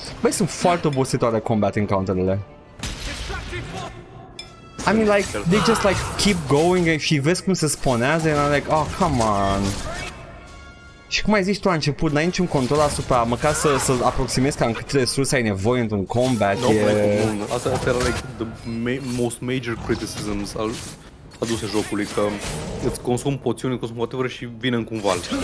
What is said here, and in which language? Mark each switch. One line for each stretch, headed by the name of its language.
Romanian: Băi, sunt foarte obositoare combat encounter-urile.
English: I mean, like, they just like keep going
Romanian: și vezi cum se spawnează
English: and I'm like, oh, come on.
Romanian: Și cum ai zis tu la început, n-ai niciun control asupra, măcar să aproximezi cam câte resurse ai nevoie într-un combat.
English: No,
Romanian: asta era
English: like the most major criticisms
Romanian: aduse jocului, că îți consum poțiuni, îți consum whatever și vine în cumval.